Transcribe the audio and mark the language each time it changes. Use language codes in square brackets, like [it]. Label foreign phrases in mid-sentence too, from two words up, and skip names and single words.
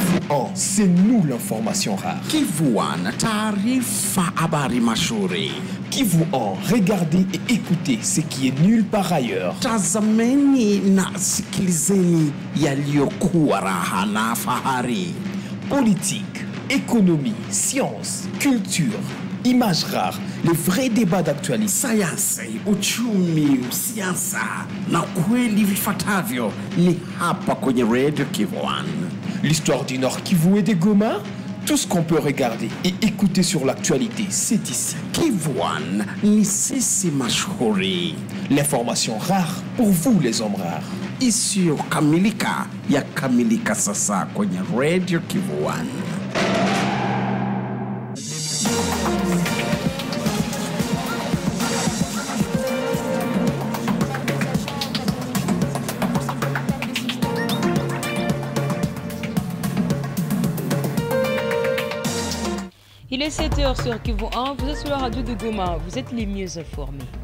[fr] Kivu1, c'est nous l'information rare. [sw] Kivu1, taarifa habari mashuhuri. [fr] Kivu1, regardez et écoutez ce qui est nulle part ailleurs. [sw] Tazameni na sikilizeni yaliyokuwa raha na fahari. [fr] Politique, économie, science, culture, images rares, les vrais débats d'actualité. [sw] Sayansi, uchumi, siasa na kweli vifuatavyo ni hapa kwenye Radio Kivu1. [fr] L'histoire du Nord Kivu et des Goma, tout ce qu'on peut regarder et écouter sur l'actualité, c'est ici. [sw] Kivu1 ni sisi mashuhuri. [fr] L'information rare pour vous les hommes rares. [sw] Isiyokamilika yakamilika sasa kwenye Radio Kivu1. [fr] Il est 7h sur Kivu1, vous êtes sur la radio de Goma, vous êtes les mieux informés.